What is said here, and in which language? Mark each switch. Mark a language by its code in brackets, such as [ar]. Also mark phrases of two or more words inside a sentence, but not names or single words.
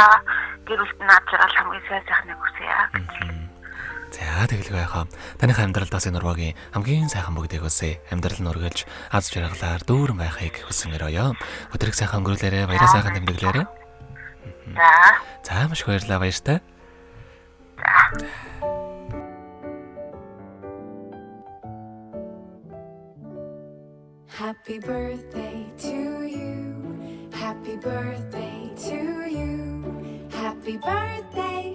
[mn] Гэр бүлд наад жаргал хамгийн сайн сайхныг хүсье. За тэгэлгүй яхаа. Таних амьдралд бас энэ урвагийн хамгийн сайхан бүгдийг үсэ. Амьдрал нь үргэлж аз жаргалаар дүүрэн байхыг хүсэн өрөөё. Өдрийг сайхан өнгөрүүлээрэ, баяраа сайхан тэмдэглээрэ. За. За маш их баярлалаа баяртай. [en] Happy birthday to you. Happy birthday to you. Happy birthday.